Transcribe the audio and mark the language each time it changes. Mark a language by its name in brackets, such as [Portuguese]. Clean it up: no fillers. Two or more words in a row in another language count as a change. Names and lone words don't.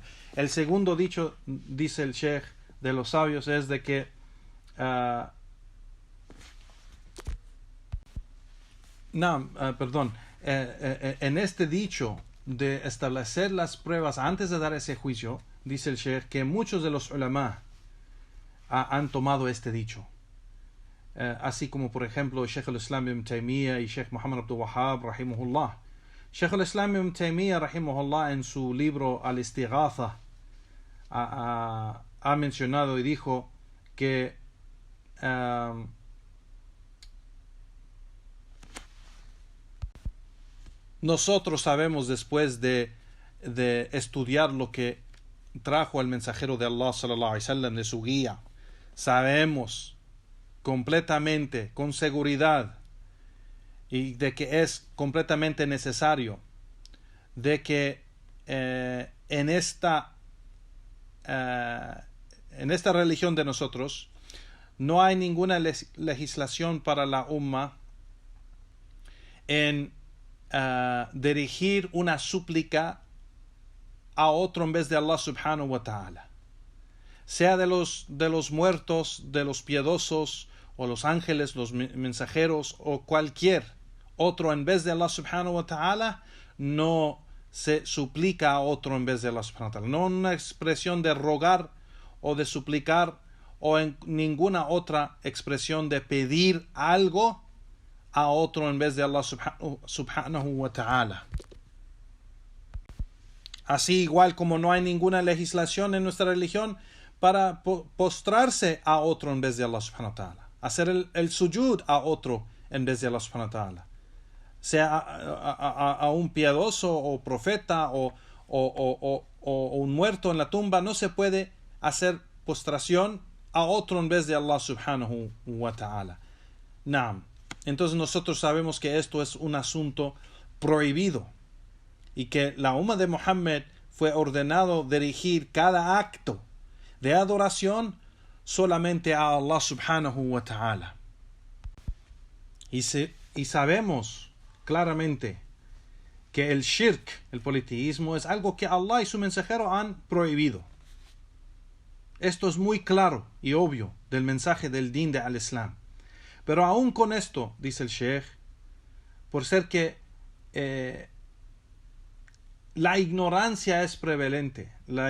[Spanish] El segundo dicho, dice el Sheikh de los sabios, es de que en este dicho de establecer las pruebas antes de dar ese juicio, dice el Sheikh que muchos de los ulama han tomado este dicho. Así como por ejemplo Sheikh al-Islam ibn Taymiyyah y Sheikh Muhammad Abdul Wahhab rahimahullah. Sheikh al-Islam ibn Taymiyyah rahimahullah en su libro Al-Istighatha ha mencionado y dijo que nosotros sabemos, después de estudiar lo que trajo el mensajero de Allah [Arabic] صلى الله عليه وسلم, [Spanish] de su guía, sabemos completamente, con seguridad, y de que es completamente necesario de que en esta religión de nosotros no hay ninguna legislación para la umma en dirigir una súplica a otro en vez de [Arabic] الله سبحانه وتعالى, [Spanish] sea de los muertos, de los piedosos, o los ángeles, los mensajeros, o cualquier otro en vez de [Arabic] الله سبحانه وتعالى. [Spanish] No se suplica a otro en vez de [Arabic] الله سبحانه وتعالى, [Spanish] no una expresión de rogar o de suplicar, o en ninguna otra expresión de pedir algo a otro en vez de [Arabic] الله سبحانه وتعالى. [Spanish] Así igual como no hay ninguna legislación en nuestra religión para postrarse a otro en vez de [Arabic] الله سبحانه وتعالى, [Spanish] hacer el sujud a otro en vez de [Arabic] الله سبحانه وتعالى, [Spanish] sea a un piadoso o profeta o un muerto en la tumba. No se puede hacer postración a otro en vez de [Arabic] الله سبحانه وتعالى. [Spanish] Entonces nosotros sabemos que esto es un asunto prohibido y que la umma de Muhammad fue ordenado dirigir cada acto de adoración solamente a [Arabic] الله سبحانه وتعالى. [Spanish] Y sabemos claramente que el shirk, el politeísmo, es algo que Allah y su mensajero han prohibido. Esto es muy claro y obvio del mensaje del din de al-Islam. Pero aún con esto, dice el Sheikh, por ser que la ignorancia es prevalente, la